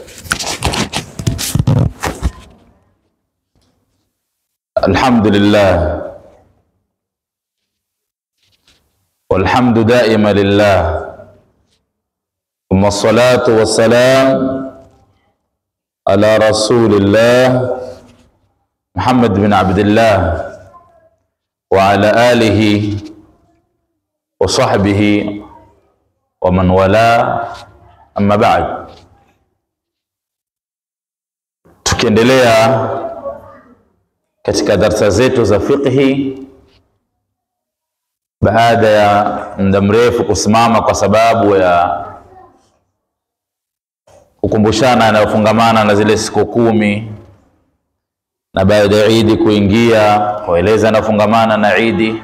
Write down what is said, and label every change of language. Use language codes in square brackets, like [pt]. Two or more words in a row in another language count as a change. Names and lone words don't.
[ar] الحمد لله والحمد دائما لله، ثم الصلاة والسلام على رسول الله محمد بن عبد الله وعلى آله وصحبه ومن والاه، أما بعد. [sw] Tukiendelea katika darasa zetu za fiqhi baada ya muda mrefu kusimama kwa sababu ya kukumbushana yanayofungamana na zile siku 10 na baada ya Eid kuingia kueleza yanayofungamana na Eid.